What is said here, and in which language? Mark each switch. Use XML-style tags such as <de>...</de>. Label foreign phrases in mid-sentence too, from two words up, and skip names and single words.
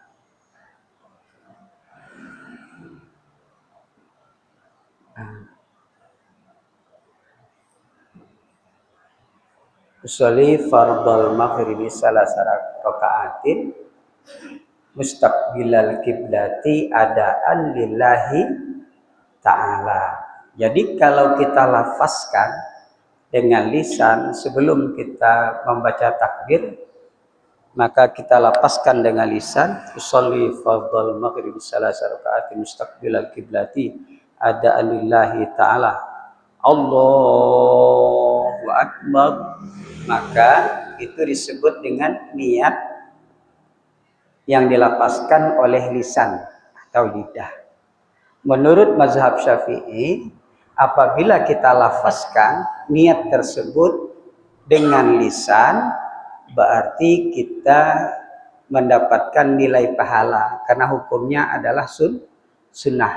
<ar>أصلي فرض المغرب ثلاث ركعات مستقبل القبلة أداء لله تعالى.</ar> <id>Jadi kalau kita lafazkan dengan lisan sebelum kita membaca takbir, maka kita lafazkan dengan lisan</id> <ar>أصلي فرض المغرب ثلاث ركعات مستقبل القبلة أداء لله تعالى, الله أكبر,</ar> <id>maka itu disebut dengan niat yang dilapaskan oleh lisan atau lidah. Menurut mazhab Syafi'i, apabila kita lafazkan niat tersebut dengan lisan, berarti kita mendapatkan nilai pahala karena hukumnya adalah sunnah.</id>